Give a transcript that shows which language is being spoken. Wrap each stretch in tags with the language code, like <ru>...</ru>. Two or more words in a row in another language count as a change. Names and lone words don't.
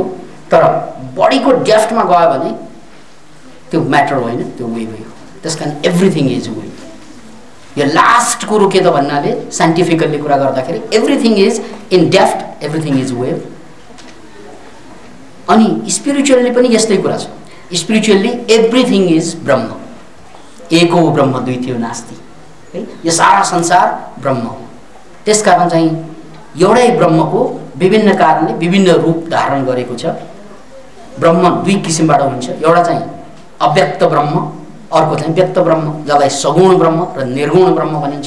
<ne>तर बडीको डेफ्टमा गयो भने त्यो म्याटर होइन, त्यो वेभै हो। त्यसकारण</ne> <en>everything is wave.</en> <ne>यो लास्ट कुरो के त भन्नाले साइन्टिफिकल्ली कुरा गर्दाखेरि</ne> <en>everything is in depth, everything is wave.</en> <ne>अनि स्पिरिचुअल्ली पनि यस्तै कुरा छ। स्पिरिचुअल्ली</ne> <en>everything is</en> <ne>ब्रह्म।</ne> <sa>एको ब्रह्म द्वितीयो नास्ति है।</sa> <ne>यो सारा संसार ब्रह्म हो। त्यसकारण चाहिँ एउटै ब्रह्मको विभिन्न कारणले विभिन्न रूप धारण गरेको छ। ब्रह्म दुई किसिमबाट हुन्छ, एउटा चाहिँ अव्यक्त ब्रह्म, अर्को चाहिँ व्यक्त ब्रह्म, जसलाई सगुण ब्रह्म र निर्गुण ब्रह्म भनिन्छ।</ne>